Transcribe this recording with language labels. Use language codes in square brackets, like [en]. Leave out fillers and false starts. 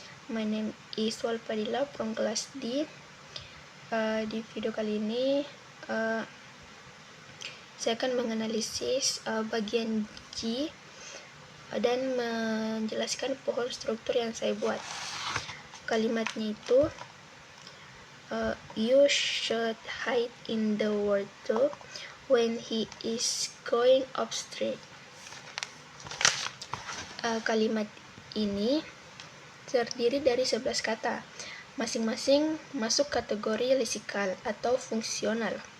[en] My name is Walfadila from class D. [id] Di video kali ini saya akan menganalisis bagian G dan menjelaskan pohon struktur yang saya buat. Kalimatnya itu [en] you should hide in the wardrobe when he is going upstairs. [id] Kalimat ini terdiri dari 11 kata, masing-masing masuk kategori leksikal atau fungsional.